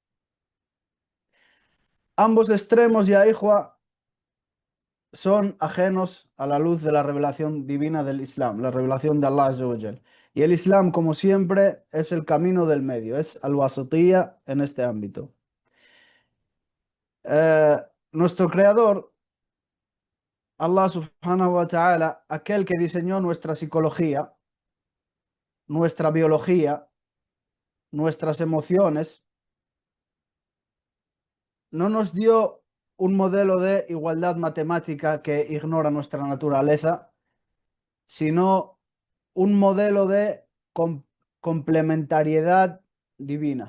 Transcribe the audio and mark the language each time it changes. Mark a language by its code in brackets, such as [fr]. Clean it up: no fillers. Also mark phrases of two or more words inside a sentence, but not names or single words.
[es] Ambos extremos, ya hijo, son ajenos a la luz de la revelación divina del Islam, la revelación de [ar] الله عز وجل. [es] Y el Islam, como siempre, es el camino del medio, es al-wasatiyya en este ámbito. Eh, Nuestro creador, [ar] الله سبحانه وتعالى, [es] aquel que diseñó nuestra psicología, nuestra biología, nuestras emociones, no nos dio un modelo de igualdad matemática que ignora nuestra naturaleza, sino un modelo de complementariedad divina.